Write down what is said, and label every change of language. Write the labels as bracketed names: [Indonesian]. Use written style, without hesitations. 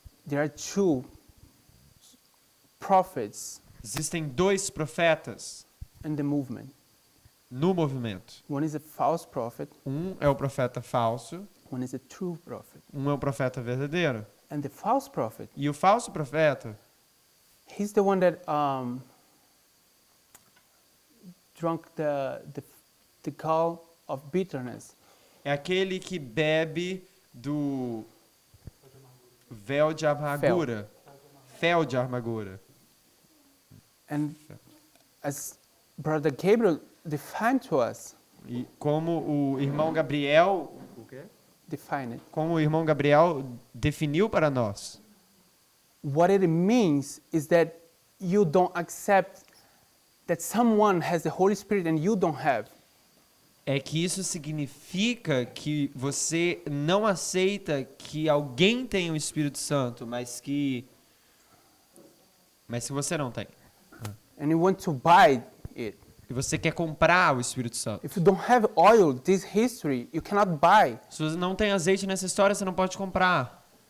[English] there are two prophets [Portuguese] existem dois profetas [English] in the movement. [Portuguese] no movimento. [English] One is a false prophet, [Portuguese] Um é o profeta falso, [English] one is a true prophet. [Portuguese] um é o profeta verdadeiro. [English] And the false prophet, [Portuguese] E o falso profeta, [English] he's the one that drunk the gall of bitterness. [Portuguese] é aquele que bebe do véu de amargura. Fel de amargura. [English] And as Brother Gabriel defined to us, [Portuguese] E como o irmão Gabriel, definiu para nós, [English] what it means is that you don't accept that someone has the Holy Spirit and you don't have. [Portuguese] é que isso significa que você não aceita que alguém tem o Espírito Santo, mas que você não tem. [English] And you want to buy it. [Portuguese] E você quer comprar o Espírito Santo. [English] If you don't have oil, this history, you cannot buy. [Portuguese] Se você não tem azeite nessa história, você não pode comprar.